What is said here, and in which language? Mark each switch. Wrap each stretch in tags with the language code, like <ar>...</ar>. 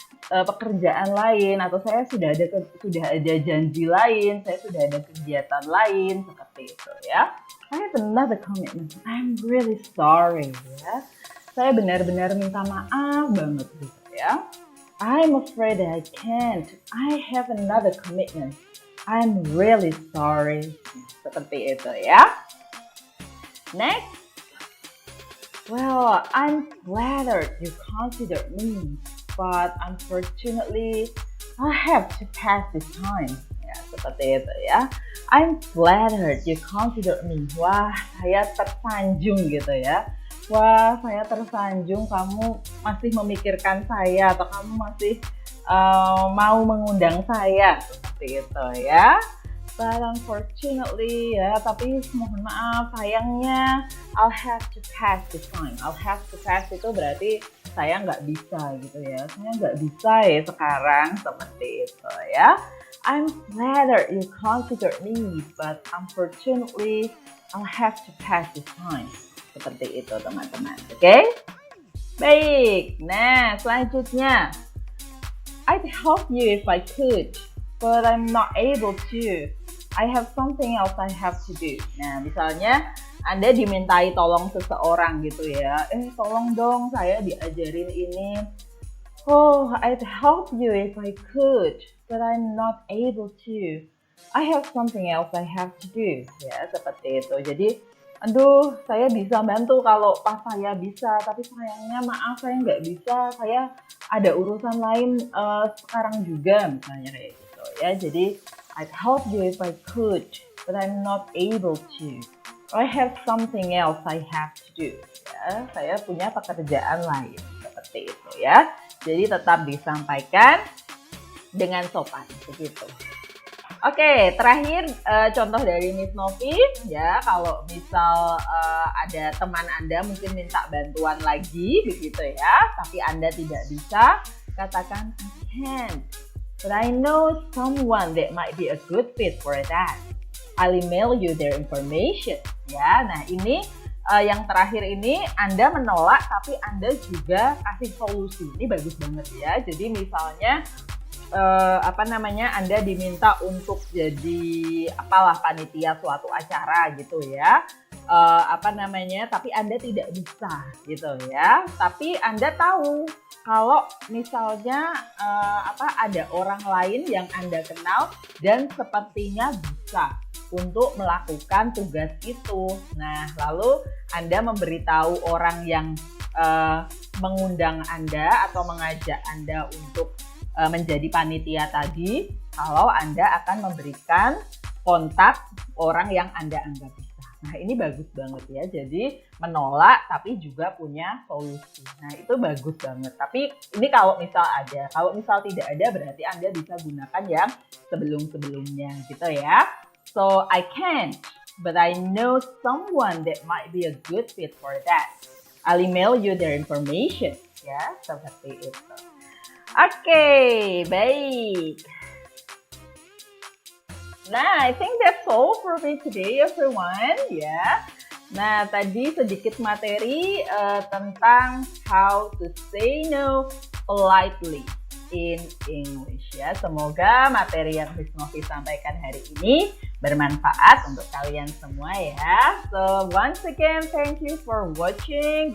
<id>pekerjaan lain, atau saya sudah ada janji lain, saya sudah ada kegiatan lain seperti itu ya.</id> <en>I have another commitment. I'm really sorry ya.</en> <id>Saya benar-benar minta maaf banget gitu ya.</id> <en>I'm afraid that I can't. I have another commitment. I'm really sorry.</en> <id>Seperti itu ya. Next.</id> <en>Well, I'm flattered you consider me, but unfortunately, I have to pass this time.</en> <id>Ya, seperti itu ya.</id> <en>I'm flattered you consider me.</en> <id>Wah, saya tersanjung gitu ya. Wah, saya tersanjung kamu masih memikirkan saya, atau kamu masih mau mengundang saya. Seperti itu ya.</id> <en>But unfortunately ya,</en> <id>tapi mohon maaf, sayangnya</id> <en>I'll have to pass this time. I'll have to pass</en> <id>itu berarti saya nggak bisa gitu ya. Saya nggak bisa ya sekarang, seperti itu ya.</id> <en>I'm flattered you consider me, but unfortunately I'll have to pass this time.</en> <id>Seperti itu teman-teman, oke? Baik, nah selanjutnya.</id> <en>I'd help you if I could, but I'm not able to. I have something else I have to do.</en> <id>Nah, misalnya Anda dimintai tolong seseorang gitu ya. Tolong dong saya diajarin ini.</id> <en>Oh, I'd help you if I could, but I'm not able to. I have something else I have to do.</en> <id>Ya, seperti itu. Jadi, aduh, saya bisa bantu kalau pas saya bisa, tapi sayangnya maaf saya nggak bisa. Saya ada urusan lain sekarang juga, misalnya kayak gitu ya.</id> <en>Jadi, I'd help you if I could, but I'm not able to. I have something else I have to do.</en> <id>Ya, saya punya pekerjaan lain, seperti itu ya. Jadi tetap disampaikan dengan sopan, begitu. Oke, terakhir contoh dari Miss Novi ya. Kalau misal ada teman Anda mungkin minta bantuan lagi, begitu ya. Tapi Anda tidak bisa, katakan</id> <en>I can't. But I know someone that might be a good fit for that. I'll email you their information.</en> <id>Ya, nah ini yang terakhir ini Anda menolak tapi Anda juga kasih solusi. Ini bagus banget ya. Jadi misalnya Anda diminta untuk jadi panitia suatu acara gitu ya. Tapi Anda tidak bisa gitu ya. Tapi Anda tahu kalau misalnya ada orang lain yang Anda kenal dan sepertinya bisa untuk melakukan tugas itu. Nah, lalu Anda memberitahu orang yang mengundang Anda atau mengajak Anda untuk menjadi panitia tadi, kalau Anda akan memberikan kontak orang yang Anda anggap bisa. Nah, ini bagus banget ya. Jadi menolak tapi juga punya solusi. Nah, itu bagus banget. Tapi ini kalau misal ada. Kalau misal tidak ada berarti Anda bisa gunakan yang sebelum-sebelumnya gitu ya.</id> <en>So, I can't, but I know someone that might be a good fit for that. I'll email you their information.</en> <id>Ya, seperti itu. Oke, baik.</id> <en>Nah, I think that's all for me today, everyone.</en> <id>Ya. Nah, tadi sedikit materi tentang</id> <en>how to say no politely in English</en> <id>ya. Semoga materi yang Miss Novi sampaikan hari ini bermanfaat untuk kalian semua ya.</id> <en>So, once again, thank you for watching.</en>